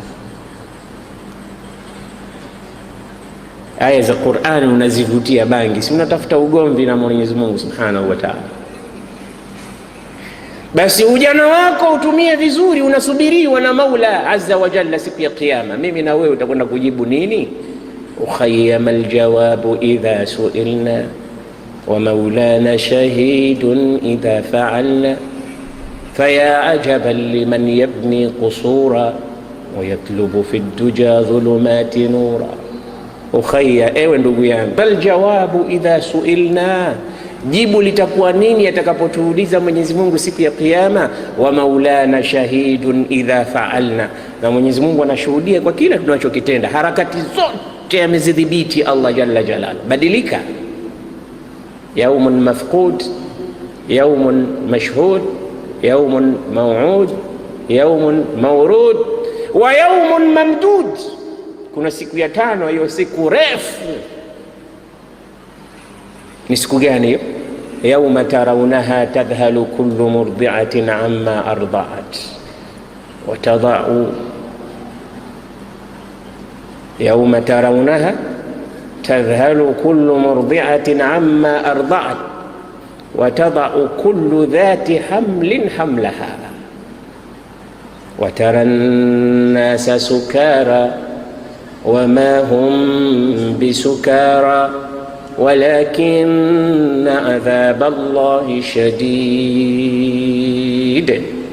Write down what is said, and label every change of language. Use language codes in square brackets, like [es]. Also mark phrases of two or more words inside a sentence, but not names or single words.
[sw] Aya za Qur'ani unazivutia bangi, si unatafuta ugomvi na Mwenyezi Mungu [ar] سبحانه وتعالى. [sw] Basi ujana wako utumie vizuri, unasubiriwa na Maula [ar] عز وجل [sw] siku ya Kiyama. Mimi na wewe utakwenda kujibu nini? [ar] أخي ما الجواب إذا سئلنا ومولانا شهيد إذا فعلنا فيا عجبا لمن يبني قصورا ويطلب في دجى الظلمات نورا. [sw] Ukhayya, ewe ndugu yangu, [ar] بل الجواب إذا سئلنا, [sw] jibu litakuwa nini atakapotuuliza Mwenyezi Mungu siku ya Kiyama? [ar] ومولانا شهيد إذا فعلنا, [sw] na Mwenyezi Mungu anashuhudia kwa kila tunachokitenda. Harakati zote amezidhibiti Allah [ar] جل جلاله. [sw] Badilika. [ar] يوم مفقود يوم مشهود يوم موعود يوم مورود ويوم ممدود. [sw] Kuna siku ya tano, hiyo siku refu. Ni siku gani hiyo? [ar] يوم ترونها تذهل كل مرضعة عما أرضعت وتضع. يوم ترونها تذهل كل مرضعة عما أرضعت وتضع كل ذات حمل حملها وترى الناس سكارى وما هم بسكارى ولكن عذاب الله شديد.